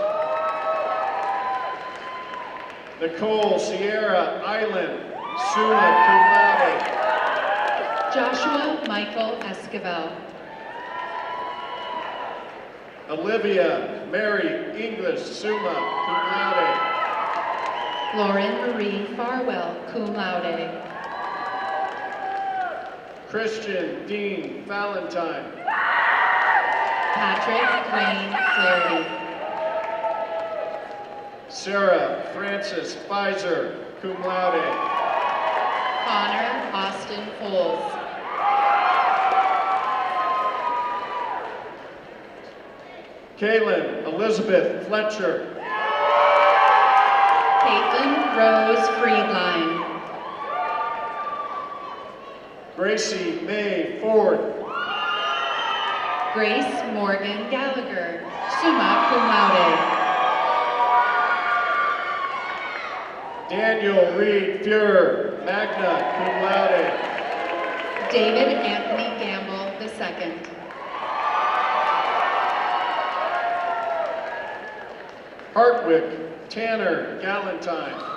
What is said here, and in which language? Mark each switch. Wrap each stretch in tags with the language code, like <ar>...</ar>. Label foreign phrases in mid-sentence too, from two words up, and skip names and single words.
<en>Nicole Sierra Island,</en> <la>summa cum laude.</la> <en>Joshua Michael Esquivel. Olivia Mary English,</en> <la>summa cum laude.</la> <en>Lauren Marie Farwell,</en> <la>cum laude.</la> <en>Christian Dean Valentine. Patrick Wayne Flaherty. Sarah Frances Pfizer,</en> <la>cum laude.</la> <en>Connor Austin Foles. Kaylin Elizabeth Fletcher. Caitlin Rose Friedline. Gracie May Ford. Grace Morgan Gallagher,</en> <la>summa cum laude.</la> <en>Daniel Reed Fuhrer,</en> <la>magna cum laude.</la> <en>David Anthony Gamble II. Hartwick Tanner Galentine.</en>